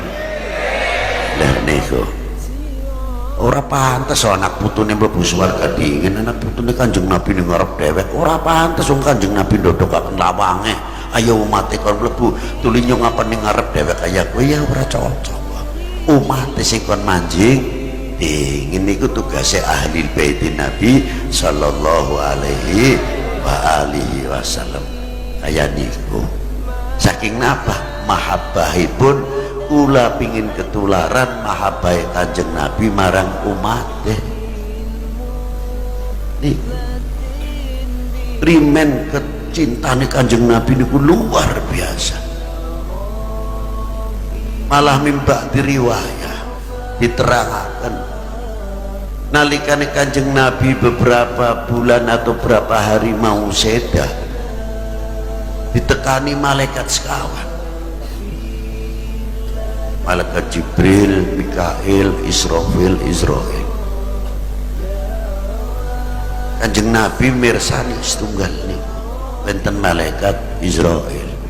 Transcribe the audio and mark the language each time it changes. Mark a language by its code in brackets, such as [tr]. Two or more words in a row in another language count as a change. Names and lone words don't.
[jv] Lah niku ora pantes anak putune mlebu swarga dingin, anak putune Kanjeng Nabi ning ngarep dhewek. Ora pantes wong Kanjeng Nabi ndodokaken lawange, ayo umat kon mlebu tuli nyong apa ning ngarep dhewek kaya kowe, ya ora cocok. Umat sing kon manjing dingin niku tugasnya ahli bait Nabi [ar] صلى الله عليه وعلى آله وسلم. [jv] Kaya niku saking napa mahabbahipun kula pingin ketularan mahabbai Kanjeng Nabi marang umat nih. Rimen kecintane Kanjeng Nabi niku luar biasa. Malah mimba diriwayah diterangkan nalikane Kanjeng Nabi [id] beberapa bulan atau berapa hari [jv] mau sedah, ditekani malaikat sekawan, malaikat Jibril, Mikail, Israfil, Israil. Kanjeng Nabi mirsani setunggal niku benten malaikat Israil.